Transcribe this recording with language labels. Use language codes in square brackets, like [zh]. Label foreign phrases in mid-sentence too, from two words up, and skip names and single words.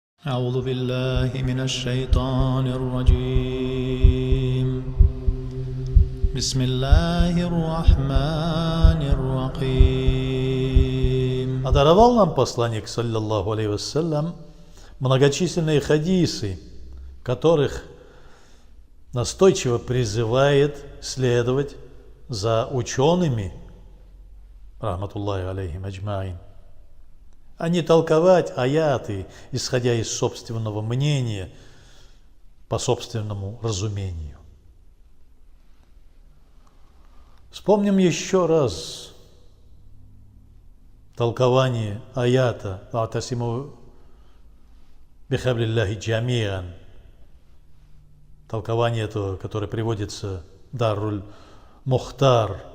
[ar] أعوذ بالله من الشيطان الرجيم بسم الله الرحمن الرحيم. [ru] Даровал нам посланник, [ar] صلى الله عليه وسلم, [ru] многочисленные хадисы, которых настойчиво призывает следовать за учеными, [ar] رحمة الله عليهم أجمعين, [ru] а не толковать аяты, исходя из собственного мнения, по собственному разумению. Вспомним еще раз толкование аята [ar] «واعتصموا بحبل الله جميعا», [ru] толкование этого, которое приводится в Дарруль Мухтар,